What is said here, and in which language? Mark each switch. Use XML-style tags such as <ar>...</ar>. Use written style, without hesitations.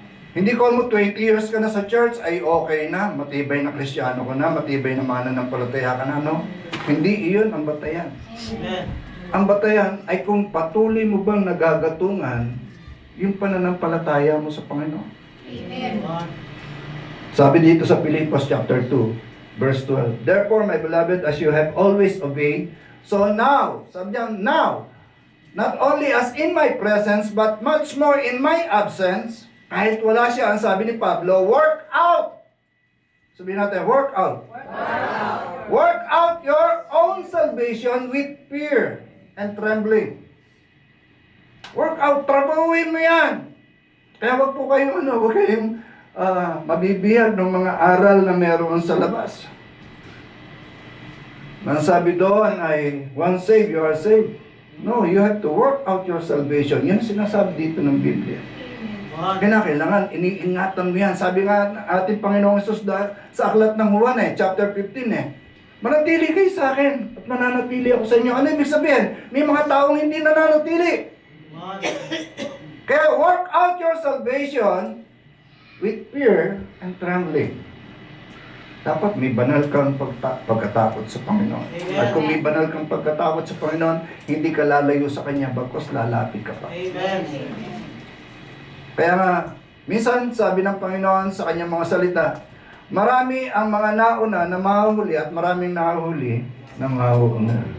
<tl>Hindi ko mo 20 years ka na sa church ay okay na, matibay na Kristiyano ka na, matibay na mananampalataya ka na, no? Hindi iyon ang batayan. Amen. Ang batayan ay kung patuloy mo bang nagagatungan yung pananampalataya mo sa Panginoon. Amen. Sabi dito sa</tl> <en>Philippians chapter 2, verse 12, therefore, my beloved, as you have always obeyed, so now,</en> <tl>sabi niya,</tl> <en>now, not only as in my presence, but much more in my absence,</en> <tl>kahit wala siya, ang sabi ni Pablo,</tl> <en>work out.</en> <tl>Sabihin natin,</tl> <en>work out. Work out your own salvation with fear and trembling. Work out,</en> <tl>trabahuin mo yan. Kaya wag po kayong, wag kayong mabibihag ng mga aral na meron sa labas. Ang sabi doon ay,</tl> <en>once saved, you are saved. No, you have to work out your salvation.</en> <tl>Yan ang sinasabi dito ng Biblia. Kailangan, iniingatan mo yan. Sabi nga ating Panginoong Hesus sa aklat ng Juan chapter 15 manatili kayo sa akin at mananatili ako sa inyo. Ano ibig sabihin? May mga taong hindi nananatili.</tl> <en>Kaya work out your salvation with fear and trembling.</en> <tl>Dapat may banal kang pagkatakot sa Panginoon. At kung may banal kang pagkatakot sa Panginoon, hindi ka lalayo sa Kanya, bagkus lalapit ka pa. Amen. Kaya nga, minsan sabi ng Panginoon sa Kanyang mga salita, marami ang mga nauna na mahuhuli at maraming nahuli na mahuuna.</tl>